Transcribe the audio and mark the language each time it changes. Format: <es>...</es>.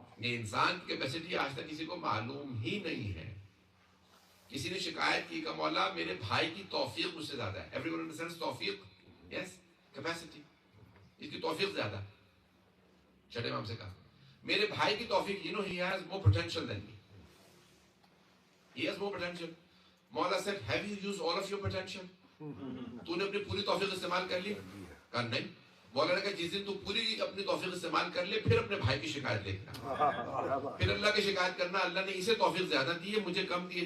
<ur>یہ انسان کی کیپیسٹی آج تک کسی کو معلوم ہی نہیں ہے. کسی نے شکایت کی کہ مولا میرے بھائی کی توفیق مجھ سے زیادہ ہے.</ur> <en>Everyone understands توفیق، yes, capacity.</en> <ur>اس کی توفیق زیادہ ہے. چھٹے امام سے کہا میرے بھائی کی توفیق،</ur> <en>you know he has more potential than me. He has more potential. مولا said have you used all of your potential?</en> <ur>تو نے اپنی پوری توفیق استعمال کر لی؟ کہا نہیں. مولا نے کہا جس دن تو پوری اپنی توفیق استعمال کر لے پھر اپنے بھائی کی شکایت لے کر پھر اللہ کی شکایت کرنا اللہ نے اسے توفیق زیادہ دی ہے مجھے کم دی ہے.</ur>